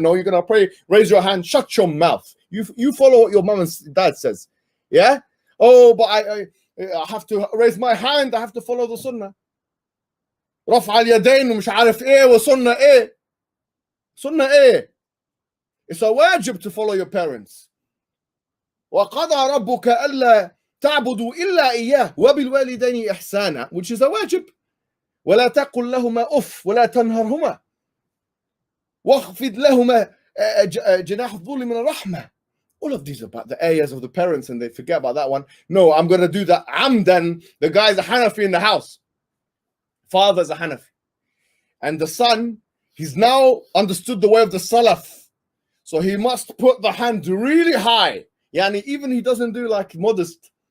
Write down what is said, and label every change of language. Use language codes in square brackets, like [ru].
[en] No, you're going to pray, raise your hand, shut your mouth. You follow what your mom and dad says. Yeah? Oh, but I have to raise my hand. I have to follow the sunnah. [ar] رفع اليدين ومش عارف ايه وسنة ايه. Sunnah ايه. [en] It's a wajib to follow your parents. [ar] وقضى ربك ألا تعبدوا إلا إياه وبالوالدين إحسانا, [en] which is a wajib. [ar] ولا تقل لهما أف ولا تنهرهما واخفض لهما جناح الذل من الرحمة. [en] All of these are about the ayahs of the parents, and they forget about that one. No, I'm going to do that. Amdan, the guy's a Hanafi in the house. Father's a Hanafi. And the son, he's now understood the way of the Salaf. So he must put the hand really high. Yani even he doesn't do like modest.